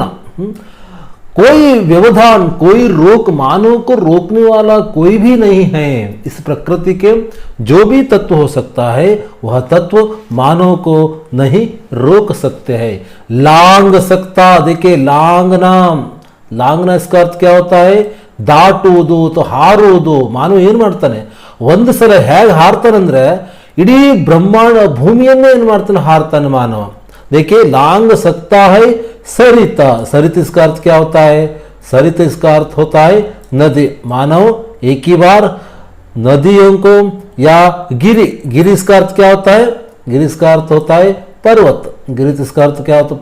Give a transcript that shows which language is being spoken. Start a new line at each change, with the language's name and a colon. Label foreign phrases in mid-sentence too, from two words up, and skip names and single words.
Hindi: कोई व्यवधान, कोई रोक, मानव को रोकने वाला कोई भी नहीं है। इस प्रकृति के जो भी तत्व हो सकता है वह तत्व मानव को नहीं रोक सकते हैं। लांग सकता, देखिए, लांगना, लांगना इसका अर्थ क्या होता है?
Kannada: ದಾಟುವುದು ಅಥವಾ ಹಾರುವುದು। ಮಾನವ ಏನು ಮಾಡ್ತಾನೆ? ಒಂದು ಸಲ ಹೇಗೆ ಹಾರ್ತಾನಂದ್ರೆ ಇಡೀ ಬ್ರಹ್ಮಾಂಡ ಭೂಮಿಯನ್ನೇ ಏನು ಮಾಡ್ತಾನೆ? ಹಾರ್ತಾನೆ ಮಾನವ।
Hindi: देखिए, लांग सकता है सरिता, सरित इसका अर्थ क्या होता है? सरित इसका अर्थ होता है नदी। मानव एक ही बार नदियों को, या गिरि, गिरि इसका अर्थ क्या होता है? गिरि इसका अर्थ होता है पर्वत, गिरि इसका अर्थ क्या होता है?